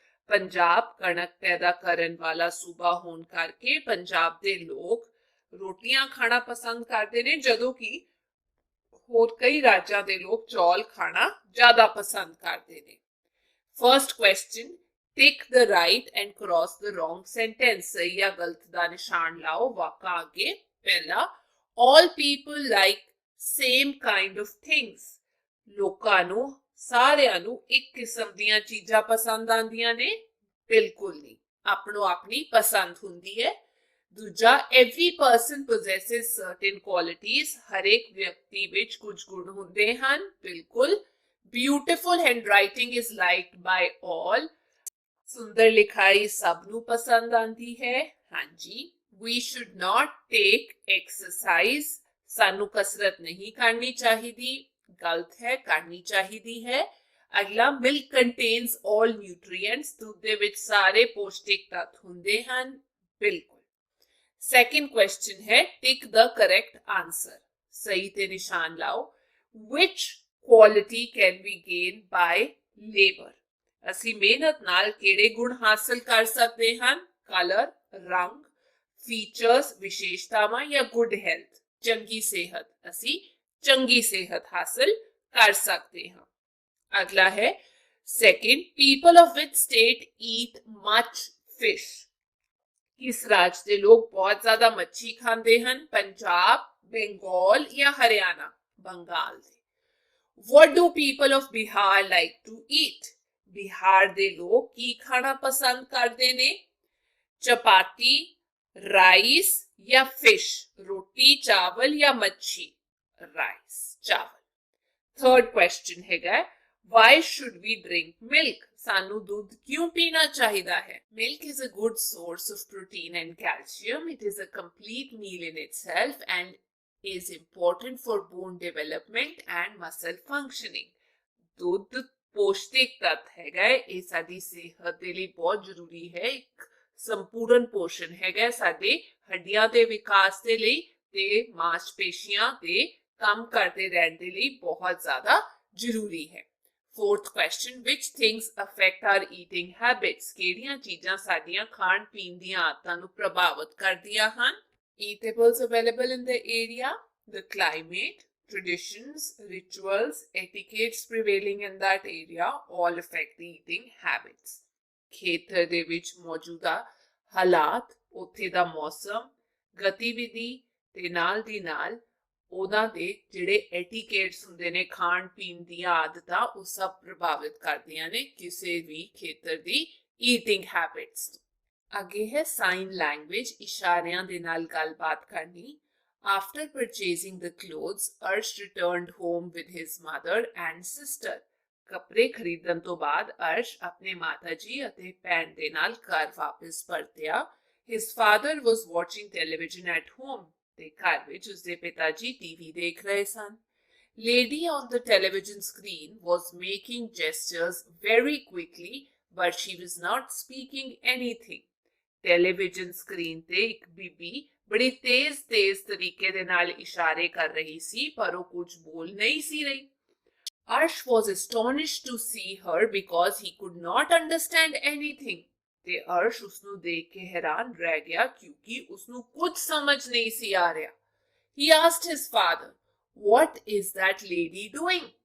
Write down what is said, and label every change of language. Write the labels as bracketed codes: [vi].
[pa] Punjab ਕਣਕ ਪੈਦਾ ਕਰਨ ਵਾਲਾ ਸੂਬਾ ਹੋਣ ਕਰਕੇ ਪੰਜਾਬ ਦੇ ਲੋਕ ਰੋਟੀਆਂ ਖਾਣਾ ਪਸੰਦ ਕਰਦੇ ਨੇ ਜਦੋਂ ਕਿ ਹੋਰ ਕਈ ਰਾਜਾਂ ਦੇ ਲੋਕ ਚੌਲ ਖਾਣਾ ਜ਼ਿਆਦਾ ਪਸੰਦ ਕਰਦੇ ਨੇ. [en] First question, tick the right and cross the wrong sentence. [pa] ਸਹੀ ਜਾਂ ਗਲਤ ਦਾ ਨਿਸ਼ਾਨ ਲਾਓ ਵਾਕਾਂ ਅੱਗੇ. ਪਹਿਲਾ, [en] all people like same kind of things. [pa] ਲੋਕਾਂ ਨੂੰ ਸਾਰਿਆਂ ਨੂੰ ਇੱਕ ਕਿਸਮ ਦੀਆਂ ਚੀਜ਼ਾਂ ਪਸੰਦ ਆਉਂਦੀਆਂ ਨੇ? ਬਿਲਕੁਲ ਨਹੀਂ, ਆਪਣੋ ਆਪਣੀ ਪਸੰਦ ਹੁੰਦੀ ਹੈ. ਦੂਜਾ, [en] every person possesses certain qualities. [pa] ਹਰ ਇੱਕ ਵਿਅਕਤੀ ਵਿੱਚ ਕੁਝ ਗੁਣ ਹੁੰਦੇ ਹਨ? ਬਿਲਕੁਲ. [en] Beautiful handwriting is liked by all. [pa] ਸੁੰਦਰ ਲਿਖਾਈ ਸਭ ਨੂੰ ਪਸੰਦ ਆਂਦੀ ਹੈ? ਹਾਂਜੀ. [en] We should not take exercise. [pa] ਸਾਨੂੰ ਕਸਰਤ ਨਹੀਂ ਕਰਨੀ ਚਾਹੀਦੀ? ਗਲਤ ਹੈ, ਕਰਨੀ ਚਾਹੀਦੀ ਹੈ. ਅਗਲਾ, [en] milk contains all nutrients. [pa] ਦੁੱਧ ਦੇ ਵਿੱਚ ਸਾਰੇ ਪੌਸ਼ਟਿਕ ਤੱਤ ਹੁੰਦੇ ਹਨ? ਬਿਲਕੁਲ. [en] Second question ਹੈ, tick the correct answer. [pa] ਸਹੀ ਤੇ ਨਿਸ਼ਾਨ ਲਾਓ. [en] Which quality can we gain by labor? [pa] ਅਸੀਂ ਮਿਹਨਤ ਨਾਲ ਕਿਹੜੇ ਗੁਣ ਹਾਸਲ ਕਰ ਸਕਦੇ ਹਨ? ਕਲਰ, ਰੰਗ, ਫੀਚਰਸ, ਵਿਸ਼ੇਸ਼ਤਾਵਾਂ ਜਾਂ [en] good health, [pa] ਚੰਗੀ ਸਿਹਤ. ਅਸੀਂ ਚੰਗੀ ਸਿਹਤ ਹਾਸਲ ਕਰ ਸਕਦੇ ਹਾਂ. ਅਗਲਾ ਹੈ [en] Second, people of which state eat much fish. [pa] ਕਿਸ ਰਾਜ ਦੇ ਲੋਕ ਬਹੁਤ ਜ਼ਿਆਦਾ ਮੱਛੀ ਖਾਂਦੇ ਹਨ? ਪੰਜਾਬ, ਬੰਗਾਲ ਜਾਂ ਹਰਿਆਣਾ? ਬੰਗਾਲ ਦੇ. [en] What do people of Bihar like to eat? [pa] Bihar ਦੇ ਲੋਕ ਕੀ ਖਾਣਾ ਪਸੰਦ ਕਰਦੇ ਨੇ? [en] Chapati, rice ਜਾਂ fish? [pa] ਰੋਟੀ, ਚਾਵਲ ਜਾਂ ਮੱਛੀ? ਰਾਈਸ, ਚਾਵਲ. [en] third question [pa] ਹੈਗਾ, [en] why should we drink milk? [pa] ਸਾਨੂੰ ਦੁੱਧ ਕਿਉਂ ਪੀਣਾ ਚਾਹੀਦਾ ਹੈ? [en] Milk is a good source of protein and calcium. It is a complete meal in itself and is important for bone development and muscle functioning. [pa] ਦੁੱਧ ਪੌਸ਼ਟਿਕ ਤੱਤ ਹੈਗਾ, ਇਹ ਸਾਡੀ ਸਿਹਤ ਦੇ ਲਈ ਬਹੁਤ ਜ਼ਰੂਰੀ ਹੈ. ਇੱਕ ਸੰਪੂਰਨ ਪੋਸ਼ਣ ਹੈਗਾ ਸਾਡੇ ਹੱਡੀਆਂ ਦੇ ਵਿਕਾਸ ਦੇ ਲਈ ਤੇ ਮਾਸਪੇਸ਼ੀਆਂ ਦੇ ਕੰਮ ਕਰਦੇ ਰਹਿਣ ਦੇ ਲਈ ਬਹੁਤ ਜ਼ਿਆਦਾ ਜ਼ਰੂਰੀ ਹੈ. [en] Fourth question, which things affect our eating habits? [pa] ਕਿਹੜੀਆਂ ਚੀਜ਼ਾਂ ਸਾਡੀਆਂ ਖਾਣ ਪੀਣ ਦੀਆਂ ਆਦਤਾਂ ਨੂੰ ਪ੍ਰਭਾਵਿਤ ਕਰਦੀਆਂ ਹਨ? [en] Eatables available in the area, the climate, traditions, rituals, etiquettes prevailing in that area all affect the eating habits. [pa] ਖੇਤਰ ਦੇ ਵਿੱਚ ਮੌਜੂਦਾ ਹਾਲਾਤ, ਉੱਥੇ ਦਾ ਮੌਸਮ, ਗਤੀਵਿਧੀ ਤੇ ਨਾਲ ਦੀ ਨਾਲ ਉਹਨਾਂ ਦੇ ਜਿਹੜੇ ਐਟੀਕੇਟਸ ਹੁੰਦੇ ਨੇ, ਖਾਣ ਪੀਣ ਦੀਆਂ ਆਦਤਾਂ, ਉਹ ਸਭ ਪ੍ਰਭਾਵਿਤ ਕਰਦੀਆਂ ਨੇ ਕਿਸੇ ਵੀ ਖੇਤਰ ਦੀ ਈਟਿੰਗ ਹੈਬਿਟਸ। ਅੱਗੇ ਹੈ ਸਾਈਨ ਲੈਂਗੁਏਜ, ਇਸ਼ਾਰਿਆਂ ਦੇ ਨਾਲ ਗੱਲਬਾਤ ਕਰਨੀ। [en] After purchasing the clothes, Arsh returned home with his mother and sister. [pa] ਕੱਪੜੇ ਖਰੀਦਣ ਤੋਂ ਬਾਅਦ ਅਰਸ਼ ਆਪਣੇ ਮਾਤਾ ਜੀ ਅਤੇ ਭੈਣ ਦੇ ਨਾਲ ਘਰ ਵਾਪਸ ਪਰਤਿਆ। [en] His father was watching television at home. [pa] ਤੇ ਘਰ ਵਿੱਚ ਉਸਦੇ ਪਿਤਾ ਜੀ ਟੀਵੀ ਦੇਖ ਰਹੇ ਸਨ। [en] Lady on the television screen was making gestures very quickly, but she was not speaking anything. [pa] Television screen ਤੇ ਇੱਕ ਬੀਬੀ ਬੜੀ ਤੇਜ਼ ਤਰੀਕੇ ਦੇ ਨਾਲ ਇਸ਼ਾਰੇ ਕਰ ਰਹੀ ਸੀ, ਪਰ ਉਹ ਕੁਝ ਬੋਲ ਨਹੀਂ ਸੀ ਰਹੀ। [en] Arsh was astonished to see her because he could not understand anything. [pa] ਤੇ ਅਰਸ਼ ਉਸਨੂੰ ਦੇਖ ਕੇ ਹੈਰਾਨ ਰਹਿ ਗਿਆ ਕਿਉਂਕਿ ਉਸਨੂੰ ਕੁਝ ਸਮਝ ਨਹੀਂ ਸੀ ਆ ਰਿਹਾ। [en] He asked his father, "What is that lady doing?"